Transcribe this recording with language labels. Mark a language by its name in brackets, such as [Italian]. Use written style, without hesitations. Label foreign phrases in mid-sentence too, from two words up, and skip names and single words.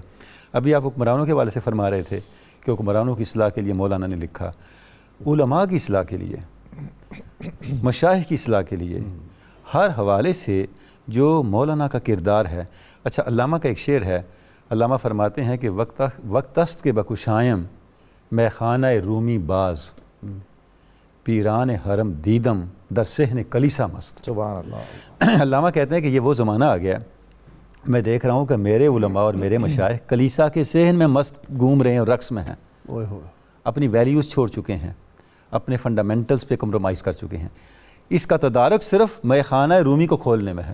[Urdu] ابھی آپ حکمرانوں کے حوالے سے فرما رہے تھے کہ حکمرانوں کی اصلاح کے لیے مولانا نے لکھا، علماء کی اصلاح کے لیے، مشائخ کی اصلاح کے لیے، ہر حوالے سے جو مولانا کا کردار ہے. اچھا علامہ کا ایک شعر ہے، علامہ فرماتے ہیں کہ [Persian] وقت است کے بکشائم میں خانہ رومی باز، پیران حرم دیدم در صحن کلیسا مست. [Arabic] سبحان اللہ. [Urdu] علامہ کہتے ہیں کہ یہ وہ زمانہ آ گیا، میں دیکھ رہا ہوں کہ میرے علماء اور میرے مشائخ کلیسا کے صحن میں مست گھوم رہے ہیں اور رقص میں ہیں. اپنی ویلیوز چھوڑ چکے ہیں، اپنے فنڈامنٹلز پہ کمپرومائز کر چکے ہیں. اس کا تدارک صرف میں خانہ رومی کو کھولنے میں ہے.